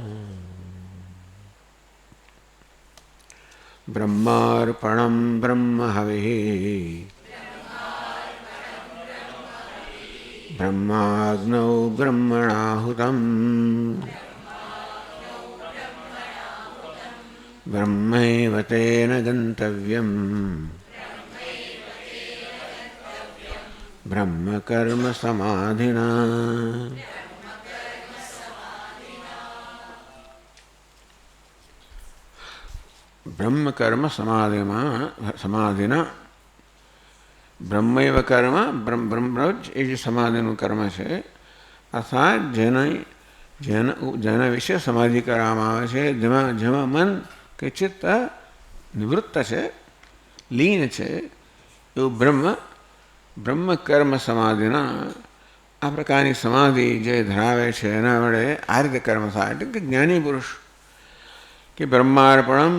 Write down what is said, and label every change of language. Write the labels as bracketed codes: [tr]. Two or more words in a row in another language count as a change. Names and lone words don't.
[sa] ब्रह्मार्पणं ब्रह्महविः ब्रह्माग्नौ ब्रह्मणाहुतम् ब्रह्मैव तेन गन्तव्यम् ब्रह्मकर्म समाधिना। ब्रह्मकर्म समाधिना ब्रह्मैव कर्म ब्रह्म [gu] એ જે સમાધિનું કર્મ છે અર્થાત જેના વિશે સમાધિ કરવામાં આવે છે જેમાં મન કે ચિત્ત નિવૃત્ત છે લીન છે એવું બ્રહ્મ [sa] कर्म समाधिना [gu] આ પ્રકારની સમાધિ જે ધરાવે છે એના વડે આ રીતે કર્મ થાય એટલે કે જ્ઞાની પુરુષ કે બ્રહ્માર્પણમ